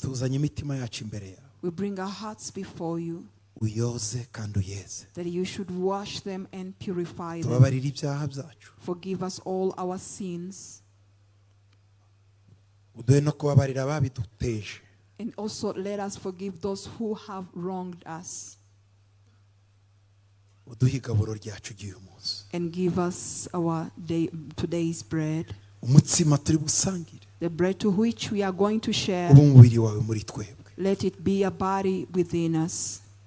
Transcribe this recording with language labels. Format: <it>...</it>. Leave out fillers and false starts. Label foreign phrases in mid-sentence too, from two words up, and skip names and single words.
<rw>tuzanye imitima yacu imbere yawe,</rw> <en>We bring our hearts before you,</en> <rw>uyoze kandi uyeze,</rw> <en>that you should wash them and purify them.</en> <rw>tubabarire ibyaha byacu,</rw> <en>Forgive us all our sins,</en> <rw>uduhe no kubabarira ababiduteje,</rw> <en>and also let us forgive those who have wronged us. and give us our today's bread. The bread to which we are going to share, let it be a body within us.</en>